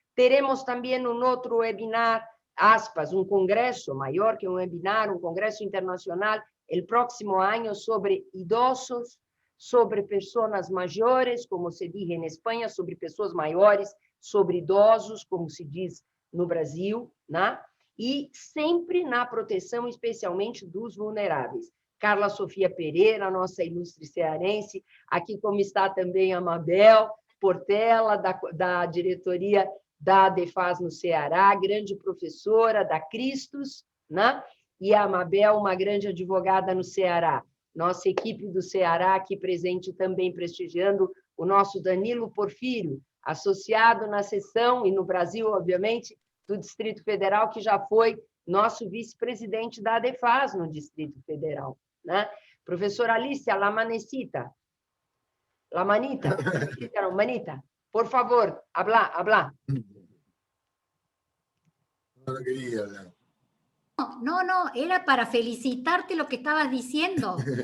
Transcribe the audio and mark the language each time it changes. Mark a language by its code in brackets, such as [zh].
[es] Tenemos también un otro webinar, aspas, un congreso mayor que un webinar, un congreso internacional, el próximo año sobre idosos, sobre personas mayores, como se dice en España, [pt] sobre pessoas maiores, sobre idosos, como se diz no Brasil, né? E sempre na proteção, especialmente dos vulneráveis. Carla Sofia Pereira, nossa ilustre cearense, aqui como está também a Mabel Portela, da diretoria da ADFAS no Ceará, grande professora da Cristos, né? E a Mabel, uma grande advogada no Ceará. Nossa equipe do Ceará aqui presente também prestigiando o nosso Danilo Porfírio, associado na sessão e no Brasil, obviamente, do Distrito Federal, que já foi nosso vice-presidente da ADFAS no Distrito Federal, né? [es] Professora Alicia, la manita, manita, por favor, habla. No quería hablar. No, era para felicitarte lo que estabas diciendo.